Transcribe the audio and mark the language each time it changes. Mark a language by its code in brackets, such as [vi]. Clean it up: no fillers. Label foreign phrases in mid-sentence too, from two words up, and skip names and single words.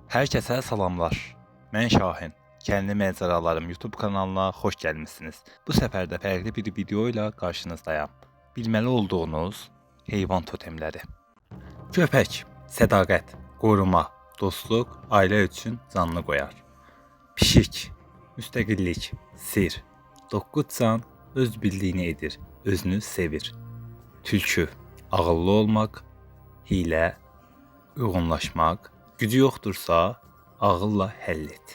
[tr] Herkese salamlar. Ben Şahin. Kendi Mezaralarım YouTube kanalına hoş gelmişsiniz. Bu sefer de farklı bir video ile karşınızdayım. Bilmeli olduğunuz heyvan totemleri. Köpek, [az] sədaqət, qoruma, dostluq, ailə üçün canını qoyar. Pişik, müstəqillik, sir, 9 can öz bildiyini edir, özünü sevir. Tülkü, ağıllı olmaq, hilə, uyğunlaşmaq, gücü yoxdursa ağılla həll et.